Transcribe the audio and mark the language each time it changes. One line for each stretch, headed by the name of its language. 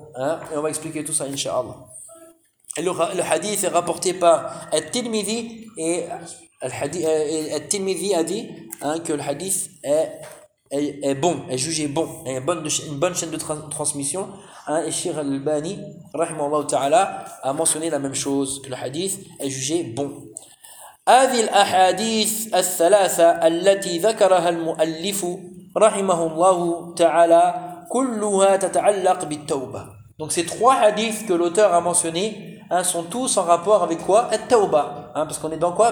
French: Hein. » Et on va expliquer tout ça, Inch'Allah. Le hadith est rapporté par At-Tirmidhi et Al-Tirmidhi a dit hein, que le hadith est bon, est jugé bon, est une bonne chaîne de transmission. Hein, et Shir al-Bani, rahimahullah ta'ala, a mentionné la même chose, que le hadith est jugé bon.
Arabic: هذه الأحاديث الثلاثة التي ذكرها المؤلف رحمه الله تعالى كلها تتعلق بالتوبة.
French: Donc ces trois hadiths que l'auteur a mentionnés hein, sont tous en rapport avec quoi? At-tawba. Hein, parce qu'on est dans quoi?